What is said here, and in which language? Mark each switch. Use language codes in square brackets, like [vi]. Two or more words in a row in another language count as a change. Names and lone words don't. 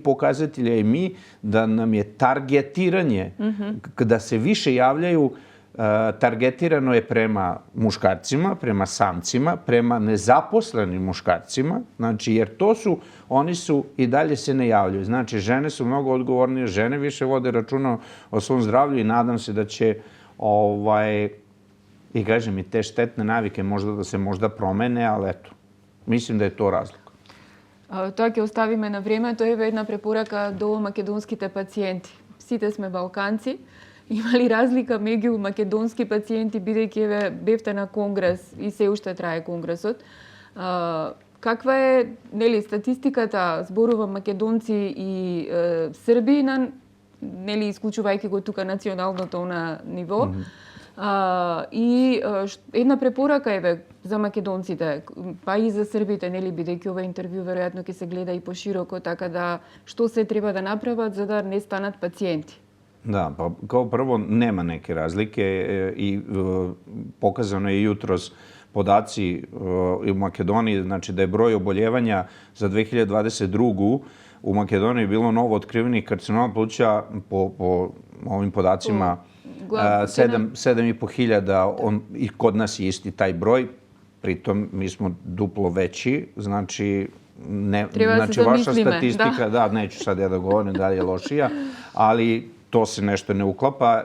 [sr] pokazatelji i mi, da nam je targetiranje, da se više javljaju targetirano je prema muškarcima, prema samcima, prema nezaposlenim muškarcima, znači jer oni su i dalje se ne javljaju. Znači žene su mnogo odgovornije, žene više vode računa o svom zdravlju i nadam se da će i kažem i te štetne navike da se možda promene, ali eto, mislim da je to razlog. [mk] Тоа ќе оставиме на време. Тоа е една препорака до македонските пациенти. Сите сме балканци. Има ли разлика меѓу македонски пациенти, бидејќи бевте на конгрес и се уште трае конгресот? Каква е статистиката зборува македонци и срби, исклучувајќи го тука националното на ниво? И една препорака за македонците, па и за србите, бидејќи ова интервју веројатно ќе се гледа и пошироко, така да што се треба да направат за да не станат пациенти? [sr] Da, pa kao prvo nema neke razlike i pokazano je jutros podaci u Makedoniji, znači da je broj oboljevanja za 2022. u Makedoniji bilo novo otkrivenih karcinoma pluća po ovim podacima 7.500, i kod nas je isti taj broj, pritom mi smo duplo veći, znači vaša statistika, da, neću sad ja da govorim da je lošija, ali to se nešto ne uklapa.